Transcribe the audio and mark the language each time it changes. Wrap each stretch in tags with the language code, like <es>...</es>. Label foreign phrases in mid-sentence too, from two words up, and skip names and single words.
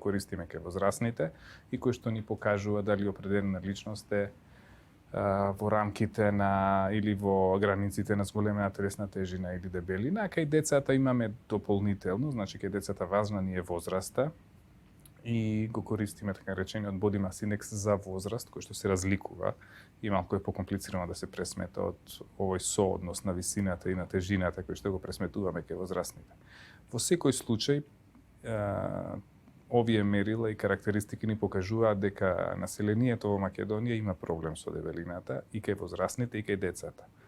<mk>користиме кај возрастните и кој што ни покажува дали определена личност е во рамките на или во границите на зголемена телесна тежина или дебелина, а кај децата имаме дополнително, значи кај децата важна ни е возраста и го користиме така речениот</mk> <en>body mass index</en> <mk>за возраст кој што се разликува и малку е покомплицирано да се пресмета од овој сооднос на висината и на тежината кој што го пресметуваме кај возрастните. Во секој случај овие мерила и карактеристики ни покажуваат дека населението во Македонија има проблем со дебелината и кај возрастните и кај децата.</mk>